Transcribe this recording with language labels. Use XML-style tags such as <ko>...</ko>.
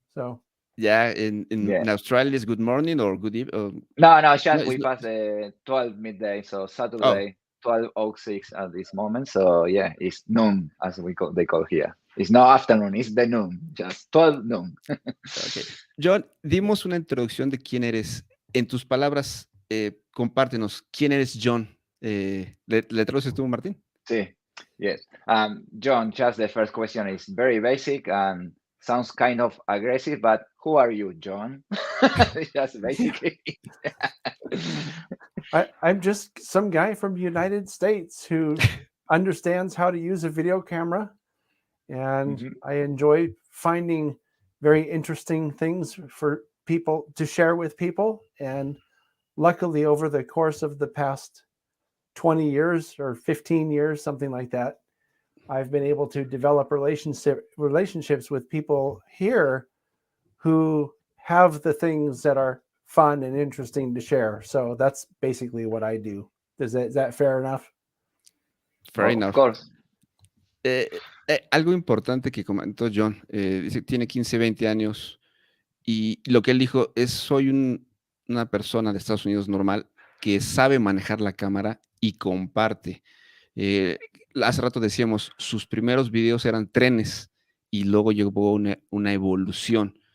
<en>So yeah, in Australia it's good morning or good evening. No, we passed 12 midday, so Saturday 12:06 at this moment. So yeah, it's noon as they call here. It's not afternoon, it's the noon, just 12 noon. Okay.</en> <es>John, dimos una introducción de quién eres. En tus palabras, compártenos, ¿quién eres John? ¿Le traduces tú, Martín? Sí,</es> <en>yes. John, just the first question is very basic and sounds kind of aggressive, but who are you, John? Just basically. I'm just some guy from the United States who understands how to use a video camera, and I enjoy finding very interesting things for people to share with people. And luckily, over the course of the past 20 years or 15 years, something like that, I've been able to develop relationships with people here who have the things that are fun and interesting to share. So that's basically what I do. Is that fair enough? Fair enough. Of course.</en> <es>Algo importante que comentó John, dice tiene 15, 20 años y lo que él dijo es soy una persona de Estados Unidos normal que sabe manejar la cámara y comparte. Hace rato decíamos, sus primeros videos eran trenes y luego llegó una evolución.</es>